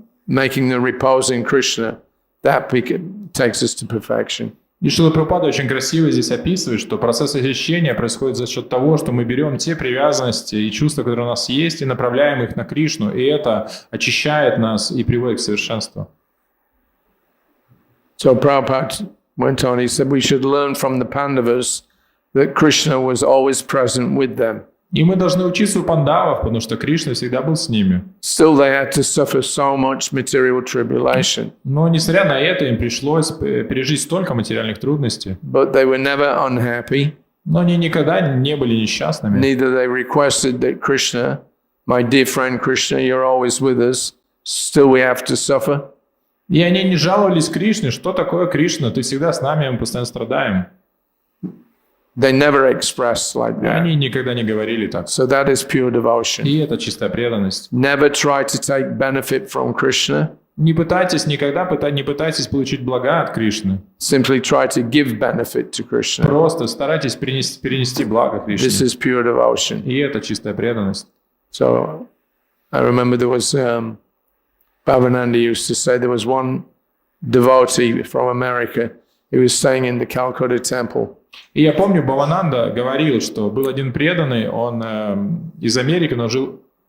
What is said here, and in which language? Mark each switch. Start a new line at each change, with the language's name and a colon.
English: making the repose in Krishna, that takes us to perfection.
Russian: И Шрила Прабхупада очень красиво здесь описывает, что процесс очищения происходит за счет того, что мы берем те привязанности и чувства, которые у нас есть, и направляем их на Кришну, и это очищает нас и приводит к совершенству.
English: So Prabhupada went on, he said we should learn from the Pandavas that Krishna was always present with them.
Russian: И мы должны учиться у пандавов, потому что Кришна всегда был с ними.
English: Still they had to suffer so much material tribulation.
Russian: Но несмотря на это, им пришлось пережить столько материальных трудностей.
English: But they were never unhappy.
Russian: Но они никогда не были несчастными.
English: Neither they requested that Krishna, my dear friend Krishna, you're always with us. Still we have to suffer.
Russian: И они не жаловались Кришне, что такое Кришна, ты всегда с нами, мы постоянно страдаем.
English: They never expressed like that.
Russian: Они никогда не говорили так.
English: So that is pure devotion.
Russian: И это чистая преданность.
English: Never try to take benefit from Krishna.
Russian: Не пытайтесь никогда не пытайтесь получить блага от Кришны.
English: Simply try to give benefit to Krishna.
Russian: Просто старайтесь перенести благо Кришне.
English: This is pure devotion.
Russian: И это чистая преданность.
English: So I remember there was Bhavananda used to say there was one devotee from America who was staying in the Calcutta temple.
Russian: И я помню, Бхавананда говорил, что был один преданный, он из Америки, но жил...